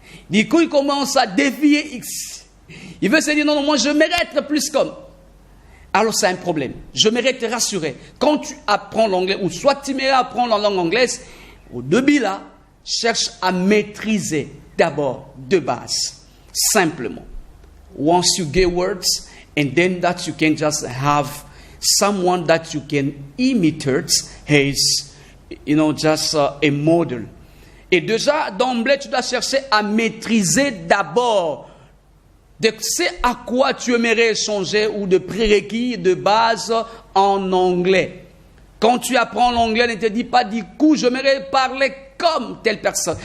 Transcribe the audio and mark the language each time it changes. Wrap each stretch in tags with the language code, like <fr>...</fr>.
<fr>Du coup, il commence à dévier X. Il veut se dire, non, moi, je mérite être plus comme. Alors, c'est un problème. Je mérite te rassurer. Quand tu apprends l'anglais, ou soit tu mérites apprendre la langue anglaise, au début, là, cherche à maîtriser d'abord de base, simplement.</fr> <en>Once you get words, and then that you can just have someone that you can imitate as, just a model.</en> <fr>Et déjà, d'emblée, tu dois chercher à maîtriser d'abord de ce à quoi tu aimerais changer ou de prérequis de base en anglais. Quand tu apprends l'anglais, ne te dis pas du coup, j'aimerais parler comme telle personne.</fr>